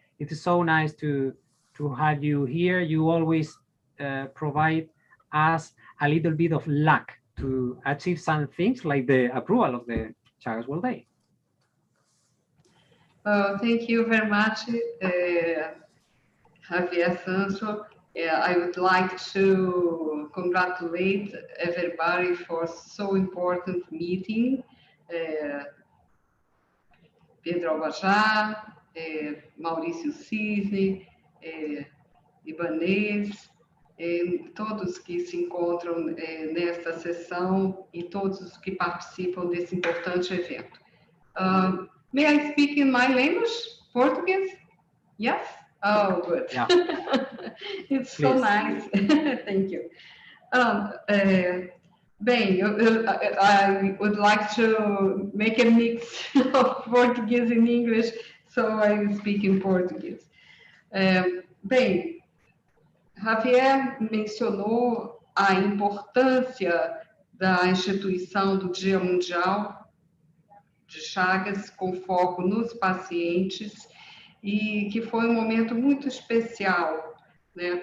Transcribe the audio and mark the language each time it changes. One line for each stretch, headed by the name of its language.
English: It is so nice to have you here. You always provide us a little bit of luck to achieve some things like the approval of the Chagas World Day. Thank you very much, Javier Sancho. I would like to congratulate everybody for so important meeting.
Portuguese: Pedro Albajá, Maurício Cisne, Ibanez, todos que se encontram nesta sessão e todos os que participam desse importante evento.
English: May I speak in my language, Portuguese? Yes? Oh, good. Yeah. It's so nice. Thank you. Bem, I would like to make a mix of Portuguese and English, so I speak in Portuguese.
Portuguese: Bem, Javier mencionou a importância da instituição do Dia Mundial de Chagas, com foco nos pacientes, e que foi um momento muito especial, né?